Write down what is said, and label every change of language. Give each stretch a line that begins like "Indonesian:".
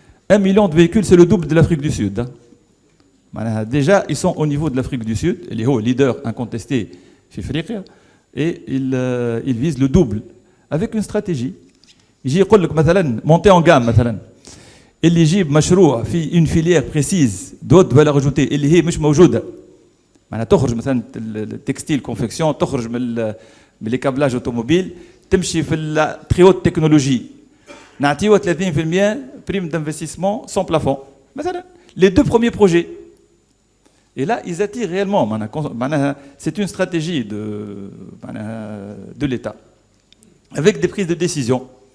French: 1 million de véhicules, c'est le double de l'Afrique du Sud. Déjà, ils sont au niveau de l'Afrique du Sud, les hauts leaders incontestés chez Afrique, et ils visent le double, avec une stratégie.
Arabic: يجي يقول لك مثلا
French: monter en gamme
Arabic: مثلا اللي يجيب مشروع في
French: une filière précise d'autres valeurs ajoutées
Arabic: اللي هي مش موجوده. معناها تخرج مثلا التكستيل كونفكسيون تخرج من
French: mais les câblages automobiles
Arabic: تمشي في
French: la très haute technologie
Arabic: نعطيو
French: 30% prime d'investissement sans plafond مثلا les 2 premiers projets. Et là, ils attirent réellement. C'est une stratégie de l'État, avec des prises de décision.